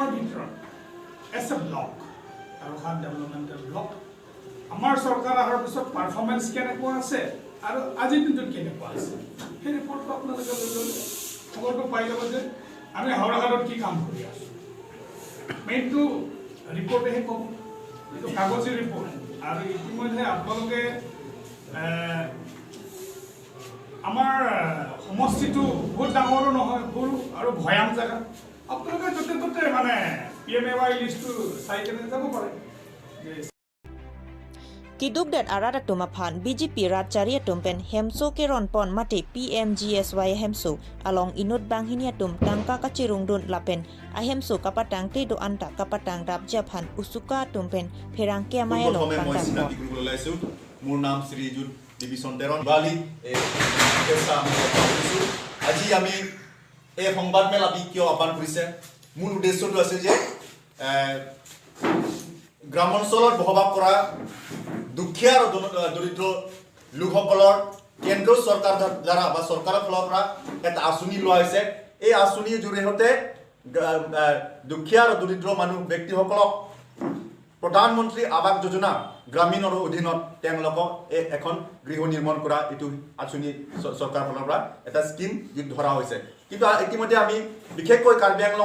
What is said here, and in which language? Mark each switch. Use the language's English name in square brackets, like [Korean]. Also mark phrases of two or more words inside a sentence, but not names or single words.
[Assamese] ভিতৰত এছ এ ব্লক আৰু হাত [English] developmental block [Assamese] আমাৰ চৰকাৰ অহাৰ পিছত পাৰফৰ্মেঞ্চ কেনেকুৱা আছে আৰু আজিৰ দিনটোত কেনেকুৱা আছে সেই ৰিপৰ্টটো আপোনালোকে লৈ ল'লে খবৰটো পাই যাব যে আমি হাওৰাঘাটত কি কাম কৰি আছোঁ মেইনটো ৰিপৰ্টেহে ক'ব এইটো কাগজী ৰিপৰ্ট আৰু ইতিমধ্যে আপোনালোকে আমাৰ সমষ্টিটো বহুত ডাঙৰো নহয় সৰু আৰু ভৈয়াম জেগা আপোনালোকে য'তে ত'তে মানে PMAY লিষ্টটো চাই কেনে যাব পাৰে [Karbi] Kidugdet arada tumaphan BJP Ratchari tumpen Hemso Keron Pon Mate PMGSY Hemso along Inut Banghinia tum Tangka Kachirungdun Lapen Ahemso Kapatang Tedo Anta Kapatang Rabjaphan Usuka tumpen Perang Kemayalo Pantang [Assamese] মোৰ নাম শ্ৰীযুত ডিভিছন তেৰণ বালি আজি আমি এই সংবাদ মেলা কিয় আহ্বান কৰিছে মূল উদ্দেশ্যটো আছে যে গ্ৰামাঞ্চলত বসবাস কৰা দুখীয়া আৰু দৰিদ্ৰ লোকসকলৰ কেন্দ্ৰীয় চৰকাৰ দ্বাৰা বা চৰকাৰৰ ফালৰ পৰা এটা আঁচনি লোৱা হৈছে এই আঁচনিৰ জৰিয়তে দুখীয়া আৰু দৰিদ্ৰ মানুহ ব্যক্তিসকলক প্ৰধানমন্ত্ৰী আৱাস যোজনা গ্ৰামীণৰ অধীনত তেওঁলোকক এখন গৃহ নিৰ্মাণ কৰা এইটো আঁচনি চৰকাৰৰ ফালৰ পৰা এটা স্কিম যিটো ধৰা হৈছে কিন্তু ইতিমধ্যে আমি বিশেষকৈ কাৰ্বি আংলঙত